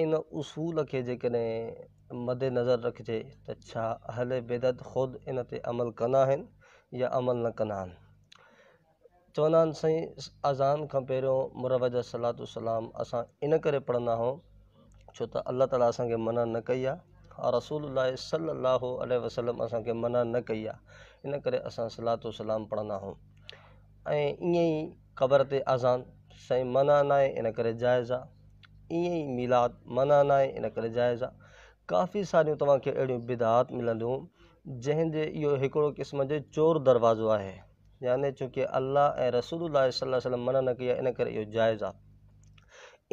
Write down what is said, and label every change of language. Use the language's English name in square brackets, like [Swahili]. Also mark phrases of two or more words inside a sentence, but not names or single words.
[Sindhi] इन उसूल खे जेकॾहिं मदे नज़र रखिजे त छा अहले बिदत ख़ुदि इन ते अमल कंदा आहिनि या अमल न कंदा आहिनि। चवंदा आहिनि साईं अज़ान खां पहिरियों मुरवज सलातु सलाम असां इन करे पढ़ंदा आहियूं छो त अल्लाह ताला असांखे मना न कई आहे और रसूलुल्लाह [Arabic] صلى الله عليه وسلم [Sindhi] असांखे मना न कई आहे, इन करे असां सलातु सलाम पढ़ंदा आहियूं। ऐं ईअं ई क़बर ते अज़ान साईं मना न आहे, इन करे जाइज़ आहे। ईअं ई मिलाद मना न आहे, इन करे जाइज़ आहे। काफ़ी सारियूं तव्हांखे अहिड़ियूं बिदआत मिलंदियूं जंहिंजे इहो हिकिड़ो क़िस्म जो चोर दरवाज़ो आहे, यानी चूंकि अल्लाह ऐं रसूलुल्लाह [Arabic] صلى الله عليه وسلم [Sindhi] मना न कई आहे, इन करे इहो जाइज़ आहे।